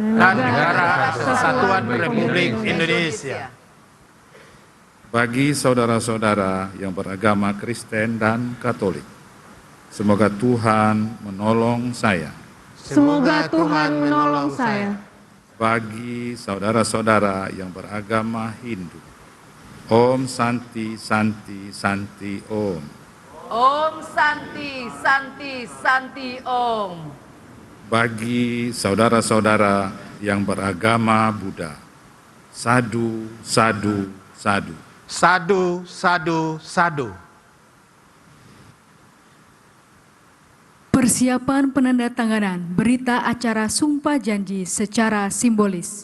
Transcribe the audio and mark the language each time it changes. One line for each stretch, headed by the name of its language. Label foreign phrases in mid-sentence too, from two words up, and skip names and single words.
Indonesian: Bagi saudara-saudara yang beragama Kristen dan Katolik, semoga Tuhan menolong saya. Semoga Tuhan menolong saya. Bagi saudara-saudara yang beragama Hindu, Om Santi Santi Santi Om. Om Santi Santi Santi Om. Bagi saudara-saudara yang beragama Buddha, Sadu Sadu Sadu. Sadu, sadu, sadu. Persiapan penandatanganan berita acara Sumpah Janji secara simbolis.